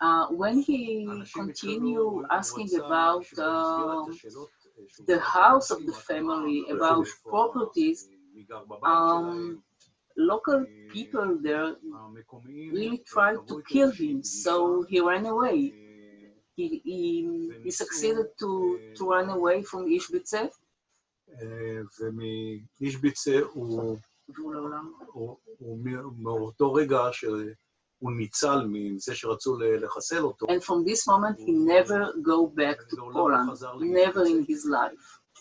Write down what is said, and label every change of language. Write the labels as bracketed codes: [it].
[en] When he continued asking about the house of the family, about properties, local people there really tried to kill him, so he ran away. He succeeded to run away from Ishbitze. [he] ומאישביצה הוא מאותו רגע שהוא ניצל מזה שרצו לחסל אותו. [en] And from this moment he never go back to Poland, never in his life.